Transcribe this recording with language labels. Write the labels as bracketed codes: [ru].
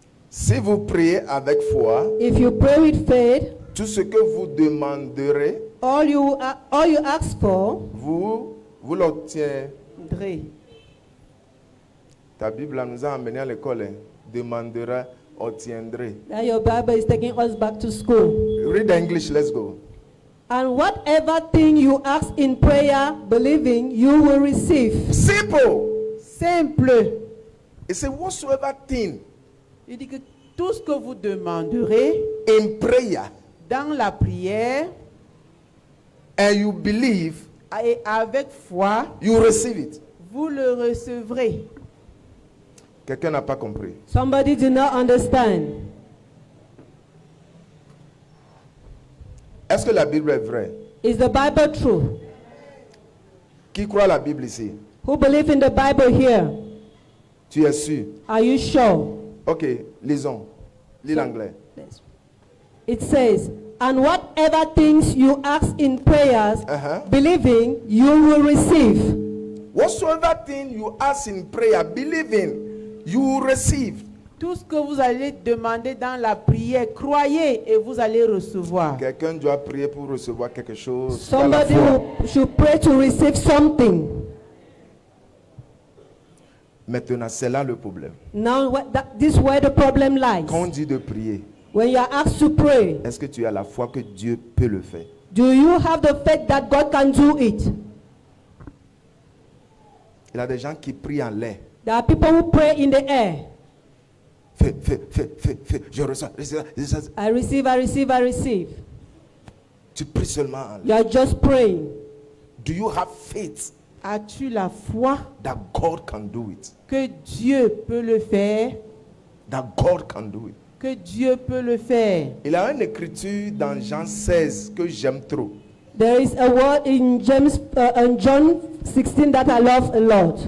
[fr] Si vous priez avec foi, [en] If you pray with faith, [fr] tout ce que vous demanderez, [en] all you ask for, [fr] vous l'obtiendrez. Dré. Ta Bible là, nous a amené à l'école. Hein. Demandera, obtiendrez. [en] that your Bible is taking us back to school. Read the English, let's go. And whatever thing you ask in prayer, believing, you will receive. Simple. Simple. It says whatsoever thing [fr] Il dit que tout ce que vous demanderez [en] in prayer [fr] dans la prière [en] and you believe, [fr] et avec foi, [en] you receive it. [fr] vous le recevrez. Quelqu'un n'a pas compris. [en] Somebody do not understand. [fr] Est-ce que la Bible est vraie? [en] Is the Bible true? [fr] Qui croit la Bible ici? [en] Who believe in the Bible here? [fr] Tu es sûr? [en] Are you sure? [fr] Ok, lisons. Lis l'anglais. [en] It says, and whatever things you ask in prayers, believing, you will receive. Whatsoever thing you ask in prayer, believing, you will receive. [fr] Tout ce que vous allez demander dans la prière, croyez et vous allez recevoir. Quelqu'un doit prier pour recevoir quelque chose. Par la [en] Somebody [fr] foi. [en] should pray to receive something. [fr] Maintenant, c'est là le problème. [en] Now, this is where the problem lies. [fr] Quand on dit de prier, [en] When you are asked to pray, [fr] est-ce que tu as la foi que Dieu peut le faire? [en] do you have the faith that God can do it? [fr] Il y a des gens qui prient en l'air. [en] There are people who pray in the air. [fr] Fais. Je reçois. [en] I receive, I receive, I receive. [fr] Tu pries seulement en l'air. [en] You are just praying. Do you have faith [fr] As-tu la foi [en] that God can do it? [fr] que Dieu peut le faire? [en] That God can do it. [fr] Que Dieu peut le faire. Il y a une écriture dans Jean 16 que j'aime trop. [en] There is a word in John 16 that I love a lot.